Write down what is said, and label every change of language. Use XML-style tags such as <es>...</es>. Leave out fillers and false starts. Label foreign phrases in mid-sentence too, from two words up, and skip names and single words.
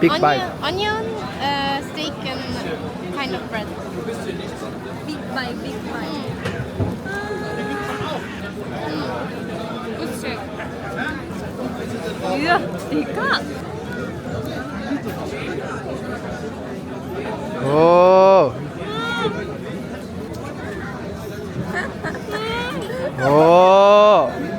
<en>Big bite. onion, steak, and kind of bread. Big bite, big bite. Good steak.</en> <ja>いや、でかっ。</ja> <en>Oh. Oh.</en>